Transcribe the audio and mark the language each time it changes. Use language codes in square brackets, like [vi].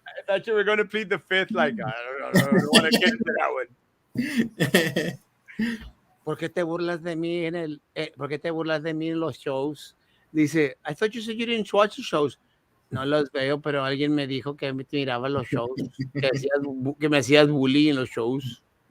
[en] I thought you were going to plead the fifth. Like I don't want to get into that one. [es] ¿Por qué te burlas de mí ¿Por qué te burlas de mí en los shows? Dice, [en] I thought you said you didn't watch the shows. [es] No los veo, pero alguien me dijo que miraba los shows, que me hacías bully en los shows.